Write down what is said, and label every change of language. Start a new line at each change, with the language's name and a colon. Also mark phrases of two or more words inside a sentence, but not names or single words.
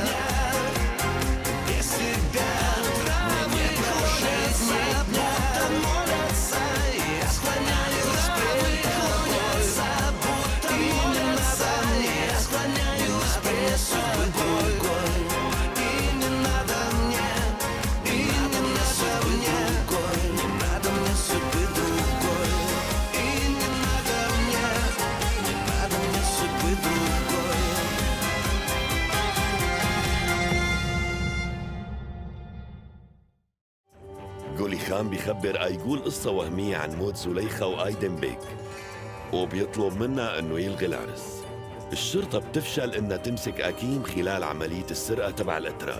Russian: Без тебя травы клонятся, будто молятся, я склоняюсь пред тобой, будто молятся, я склоняюсь пред тобой. И не надо мне, и не надо мне, не надо мне судьбы другой. И не надо мне, не надо мне судьбы другой.
Arabic: جولي خان بيخبر أيقول قصة وهمية عن موت زليخة وآيدن بيك، وبيطلب منها إنه يلغي العرس. الشرطة بتفشل إنها تمسك أكيم خلال عملية السرقة تبع الأتراك.